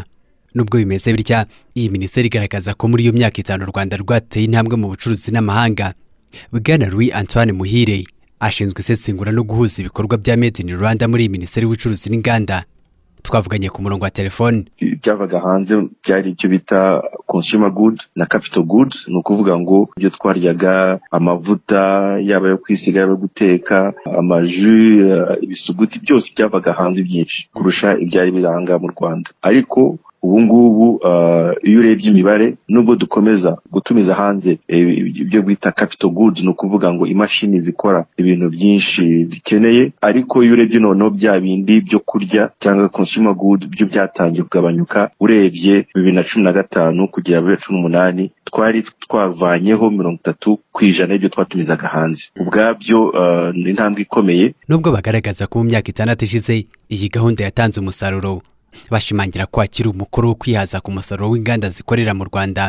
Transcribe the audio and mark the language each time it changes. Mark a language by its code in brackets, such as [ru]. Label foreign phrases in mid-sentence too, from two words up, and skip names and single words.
[rw] Nubwo bimeze bitya, iyi minisiteri igaragaza ko muri iyo myaka 5 u Rwanda rwateye intambwe mu bucuruzi n'amahanga. Bwana Louis Antoine Muhire ashinzwe isesengura no guhuza ibikorwa bya Made in Rwanda muri Minisiteri y'Ubucuruzi n'Inganda. Twavuganye ku murongo wa telefone. Byavaga hanze byari icyo bita [en] consumer good [rw] na [en] capital good, [rw] no kuvuga ngo ibyo twaryaga amavuta yaba yo kwisiga yo guteka amaju ibisuguti byose byavaga hanze byinshi kurusha ibyari biranga mu Rwanda. Ariko ubu ngubu iyo urebye imibare nubwo dukomeza gutumiza hanze ibyo bita [en] capital goods, [rw] no kuvuga ngo imashini zikora ibintu byinshi bikeneye, ariko iyo urebye noneho bya bindi byo kurya cyangwa [en] consumer good [rw] byo byatangiye kugabanyuka. Urebye 2015 kugera 2018 twari twavanyeho 30% ibyo twatumizaga hanze. Ubwabyo ni intambwe ikomeye. Nubwo bagaragaza ko mu myaka 6 ishize iyi gahunda yatanze umusaruro, bashimangira kwakira umukoro wo kwihaza ku musaruro w'inganda zikorera mu Rwanda.